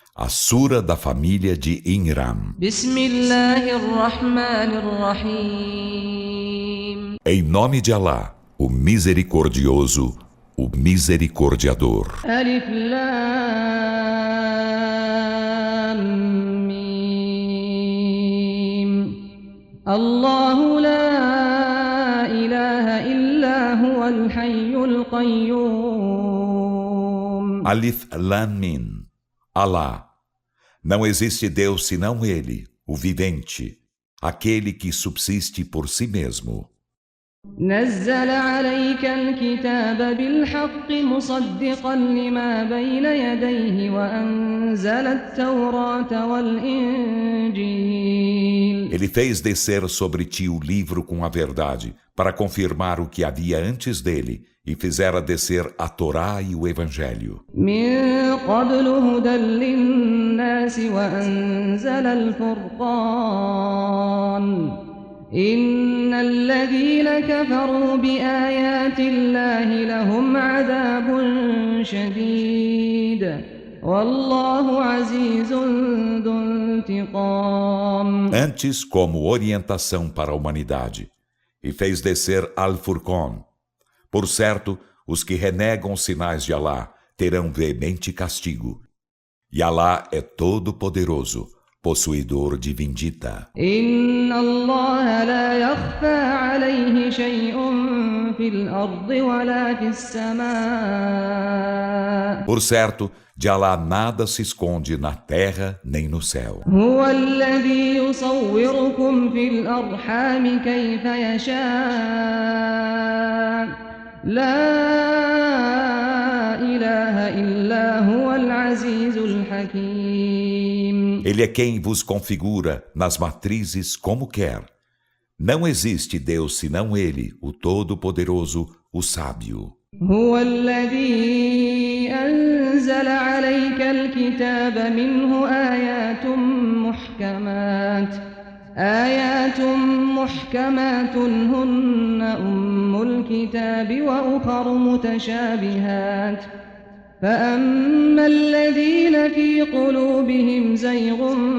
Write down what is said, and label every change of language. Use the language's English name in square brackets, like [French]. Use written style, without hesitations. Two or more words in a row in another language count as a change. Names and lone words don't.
[Portuguese] A Sura da família de Imran. [Arabic] Bismillahirrahmanirrahim. [Portuguese] Em nome de Alá, o Misericordioso, o Misericordiador. [Arabic] ألف لام ميم. الله لا إله إلا هو الحي القيوم. ألف لام ميم. Alá. [Portuguese] Não existe Deus senão Ele, o vivente, aquele que subsiste por si mesmo. [Arabic] نزل عليك الكتاب بالحق مصدقا لما بين يديه وأنزل التوراة والإنجيل. [Portuguese] Ele fez descer sobre ti o livro com a verdade, para confirmar o que havia antes dele, e fizera descer a Torá e o Evangelho. [Arabic] من قبل هدى للناس وأنزل الفرقان إن الذين كفروا بآيات الله لهم عذاب شديد والله عزيز ذو انتقام. [Portuguese] Antes, como orientação para a humanidade, e fez descer Al-Furqan. Por certo, os que renegam os sinais de Alá terão veemente castigo. E Alá é todo-poderoso, possuidor de vindita. [Arabic] إن الله لا يخفى عليه شيء في الأرض ولا في السماء. [Portuguese] Por certo, de Alá nada se esconde na terra nem no céu. [Arabic] هو الذي يصوركم في الأرحام كيف يشاء. لا إله إلا هو العزيز الحكيم. [Portuguese] Ele é quem vos configura nas matrizes como quer. Não existe Deus senão Ele, o Todo-Poderoso, o Sábio. [Arabic] هو الذي أنزل عليك الكتاب منه آيات محكمات هن أم الكتاب وأخر متشابهات فأما الذين في قلوبهم زيغ